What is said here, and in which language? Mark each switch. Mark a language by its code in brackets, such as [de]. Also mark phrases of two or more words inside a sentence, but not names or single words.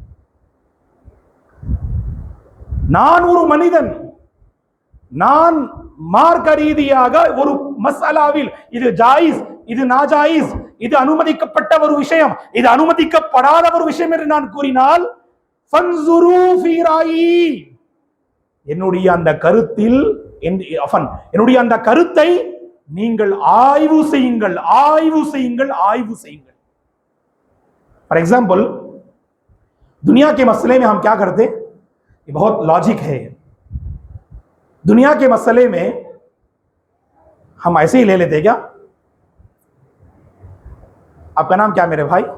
[ta] நான் ஒரு மனிதன், நான் மார்க்க ரீதியாக ஒரு மஸ்அலாவில் இது ஜாயிஸ், இது நாஜாயிஸ், இது அனுமதிக்கப்பட்ட ஒரு விஷயம், இது அனுமதிக்கப்படாத ஒரு விஷயம் என்று நான் கூறினால் [ar] فانظروا في رأيي, [ta] என்னுடைய அந்த கருத்தில் என்னுடைய அந்த கருத்தை நீங்கள் ஆய்வு செய்யுங்கள், ஆய்வு செய்யுங்கள், ஆய்வு செய்யுங்கள். [en] for example [ur] دنیا کے مسئلے میں ہم کیا کرتے، یہ بہت لاجک ہے. دنیا کے مسئلے میں ہم ایسے ہی لے لیتے کیا? آپ کا نام کیا میرے بھائی?